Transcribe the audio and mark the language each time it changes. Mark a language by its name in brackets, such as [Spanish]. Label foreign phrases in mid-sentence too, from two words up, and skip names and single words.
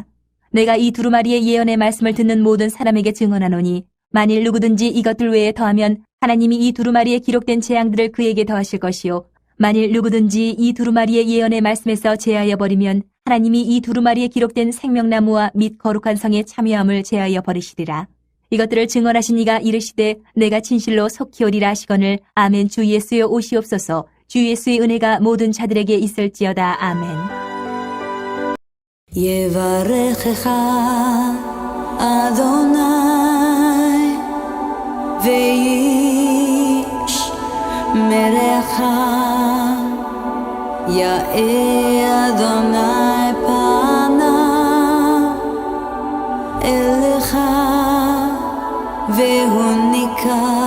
[Korean] 내가 이 두루마리의 예언의 말씀을 듣는 모든 사람에게 증언하노니 만일 누구든지 이것들 외에 더하면 하나님이 이 두루마리에 기록된 재앙들을 그에게 더하실 것이요 만일 누구든지 이 두루마리의 예언의 말씀에서 제하여 버리면 하나님이 이 두루마리에 기록된 생명나무와 및 거룩한 성의 참여함을 제하여 버리시리라. 이것들을 증언하신 이가 이르시되 내가 진실로 속히 오리라 하시거늘 아멘. 주 예수여 오시옵소서. 주 예수의 은혜가 모든 자들에게 있을지어다. 아멘. [Hebrew] יברכך אדוני וישמרך יאה אדוני פניו אליך והוניקה